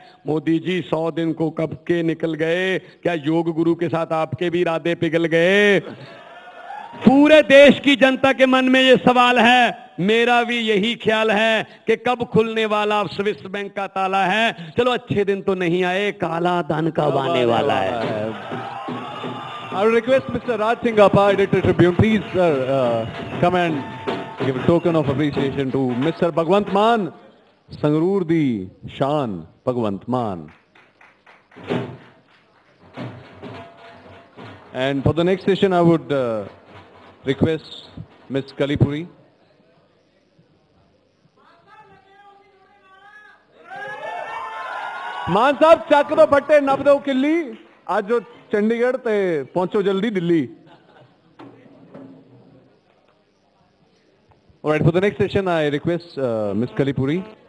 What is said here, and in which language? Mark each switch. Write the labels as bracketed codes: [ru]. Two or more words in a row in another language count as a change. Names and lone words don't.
[hi] मोदी जी 100 दिन को कब के निकल गए, क्या योग गुरु के साथ आपके भी इरादे पिघल गए? पूरे देश की जनता के मन में ये सवाल है, मेरा भी यही ख्याल है कि कब खुलने वाला स्विस बैंक का ताला है। चलो अच्छे दिन तो नहीं आए, काला धन कब आने वाला है। [en] I would request Mr. Raj Singappa, Editor Tribune, please come and give a token of appreciation to Mr. Bhagwant Maan, [pa] ਸੰਗਰੂਰ ਦੀ ਸ਼ਾਨ, [en] Bhagwant Maan. And for the next session, I would request Ms. Kalipuri. [pa] ਮਾਨ ਸਾਹਬ ਚੱਕ ਦੋ ਫੱਟੇ, ਨੱਪ ਦੋ ਕਿੱਲੀ, ਆਜ ਜੋ ਚੰਡੀਗੜ੍ਹ ਤੇ ਪਹੁੰਚੋ ਜਲਦੀ ਦਿੱਲੀ। [en] All right, for the next session, I request Ms. Kalipuri.